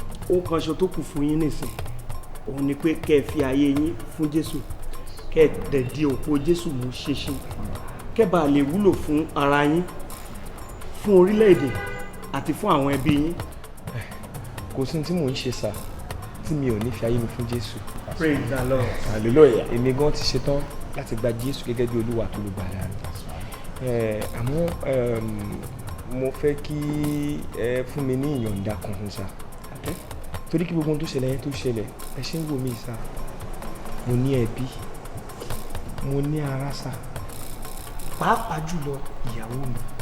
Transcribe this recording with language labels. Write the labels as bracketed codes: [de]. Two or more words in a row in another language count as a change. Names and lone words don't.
[yo] Ohun kan ṣo tó kù fún yín nísìn. Òun ni pé kẹ́ ẹ fi ayé yín fún Jésù. Kẹ́ ẹ dẹ̀ di òpó Jésù mú ṣinṣin. Kẹ́ ẹ bá lè wúlò fún ara yín, fún orílẹ̀-èdè àti fún àwọn ẹbí yín. Kò sí ohun tí mò ń ṣe sà, tí mi ò ní fi ayé mi fún Jésù. [en] Praise the Lord. Hallelujah. [yo] Èmi gan ti ṣetán láti gba Jésù gẹ́gẹ́ bí Olúwa àti Olùgbàlà mi. Eh, àmọ́, ehm, mo fẹ́ kí ẹ fún mi ní ìyọ̀ǹda kan fún sà. [en] Okay. [yo] Torí kí gbogbo ohun tó ṣẹlẹ̀ yẹn tó ṣẹlẹ̀, ẹ ṣe ń wò mí sà. Mo ní ẹbí, mo ní ará sà. Pàápàá jùlọ ìyàwó mi.